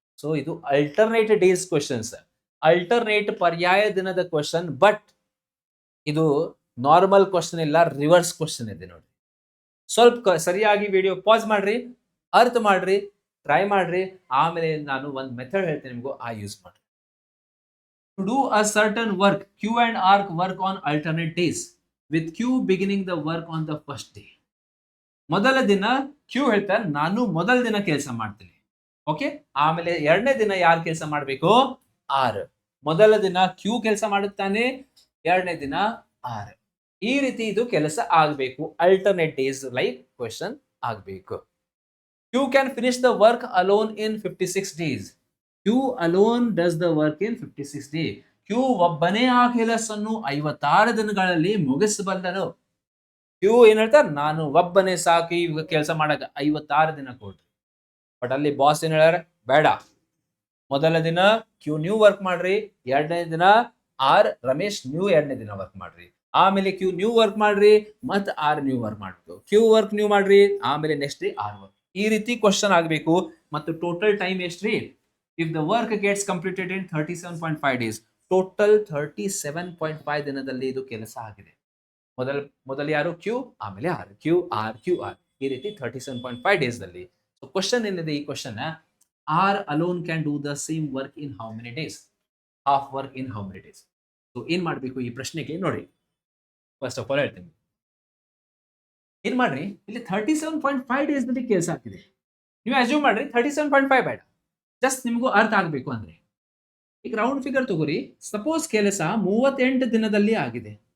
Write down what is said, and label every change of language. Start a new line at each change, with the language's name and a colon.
Kannada: So ಇದು alternate days questions, alternate ಪರ್ಯಾಯ ದಿನದ ಕ್ವಶನ್. ಬಟ್ ಇದು ನಾರ್ಮಲ್ ಕ್ವಶನ್ ಇಲ್ಲ, ರಿವರ್ಸ್ ಕ್ವಶನ್ ಇದೆ ನೋಡಿ. ಸ್ವಲ್ಪ ಸರಿಯಾಗಿ ವಿಡಿಯೋ ಪಾಸ್ ಮಾಡ್ರಿ, ಅರ್ಥ ಮಾಡ್ರಿ, ಟ್ರೈ ಮಾಡ್ರಿ, ಆಮೇಲೆ ನಾನು ಒಂದು ಮೆಥಡ್ ಹೇಳ್ತೇನೆ ನಿಮಗೂ, ಆ ಯೂಸ್ ಮಾಡ್ರಿ.
English: To do a certain work, Q and R work on alternate days, with Q beginning the work on the first day.
Kannada: ಮೊದಲ ದಿನ Q ಹೇಳ್ತಾರೆ ನಾನು ಮೊದಲ ದಿನ ಕೆಲಸ ಮಾಡ್ತೀನಿ, ಓಕೆ. ಆಮೇಲೆ ಎರಡನೇ ದಿನ ಯಾರು ಕೆಲಸ ಮಾಡಬೇಕು? R. ಮೊದಲ ದಿನ Q ಕೆಲಸ ಮಾಡುತ್ತಾನೆ, ಎರಡನೇ ದಿನ R. ಈ ರೀತಿ ಇದು ಕೆಲಸ ಆಗಬೇಕು. ಅಲ್ಟರ್ನೇಟ್ ಡೇಸ್ ಲೈಕ್ ಕ್ವೆಶ್ಚನ್ ಆಗಬೇಕು.
English: Q can finish the work alone in 56 days. Q alone does the work in 56 days.
Kannada: Q ಒಬ್ಬನೇ ಆ ಕೆಲಸವನ್ನು 56 ದಿನಗಳಲ್ಲಿ ಮುಗಿಸಬಲ್ಲನು. Q ಏನ್ ಹೇಳ್ತಾರೆ? ನಾನು ಒಬ್ಬನೇ ಸಾಕು ಈ ಕೆಲಸ ಮಾಡಕ 56 ದಿನ ಕೊಡ್ರಿ. ಬಟ್ ಅಲ್ಲಿ ಬಾಸ್ ಏನ್ ಹೇಳ್ಯಾರ? ಬೇಡ, ಮೊದಲ ದಿನ Q ನೀವು ವರ್ಕ್ ಮಾಡ್ರಿ, ಎರಡನೇ ದಿನ R ರಮೇಶ್ ನೀವು ಎರಡನೇ ದಿನ ವರ್ಕ್ ಮಾಡ್ರಿ, ಆಮೇಲೆ Q ನೀವು ವರ್ಕ್ ಮಾಡ್ರಿ, ಮತ್ತೆ R ನೀವು ವರ್ಕ್ ಮಾಡ್ಬೇಕು. Q ವರ್ಕ್ ನೀವು ಮಾಡ್ರಿ, ಆಮೇಲೆ ನೆಕ್ಸ್ಟ್ ಡೇ R ವರ್ಕ್. ಈ ರೀತಿ ಕ್ವಶನ್ ಆಗಬೇಕು. ಮತ್ತು ಟೋಟಲ್ ಟೈಮ್ ಎಷ್ಟ್ರಿ?
English: If the work gets completed in 37.5 days,
Kannada: total 37.5 ದಿನದಲ್ಲಿ ಇದು ಕೆಲಸ ಆಗಿದೆ. ಮೊದಲ ಯಾರು? Q, ಆಮೇಲೆ R. Q R Q R, ಈ ರೀತಿ 37.5 ಡೇಸ್ ದಲ್ಲಿ. ಸೊ ಕ್ವಶನ್ ಏನಿದೆ ಈ question,
English: R alone can do the same work in how many days? Half work in how many days?
Kannada: So ಏನ್ ಮಾಡಬೇಕು ಈ ಪ್ರಶ್ನೆಗೆ ನೋಡಿ. ಫಸ್ಟ್ ಆಫ್ ಆಲ್ ಹೇಳ್ತೀನಿ, ಏನ್ ಮಾಡ್ರಿ, ಇಲ್ಲಿ 37.5 ಡೇಸ್ ನಲ್ಲಿ ಕೆಲಸ ಆಗ್ತಿದೆ. ನೀವು ಅಸ್ಯೂಮ್ ಮಾಡ್ರಿ 37.5 ಬೇಡ, ಜಸ್ಟ್ ನಿಮಗೂ ಅರ್ಥ ಆಗಬೇಕು ಅಂದ್ರೆ. ಈಗ ರೌಂಡ್ ಫಿಗರ್ ತಗೋರಿ. ಸಪೋಸ್ ಕೆಲಸ 38 ದಿನದಲ್ಲಿ ಆಗಿದೆ.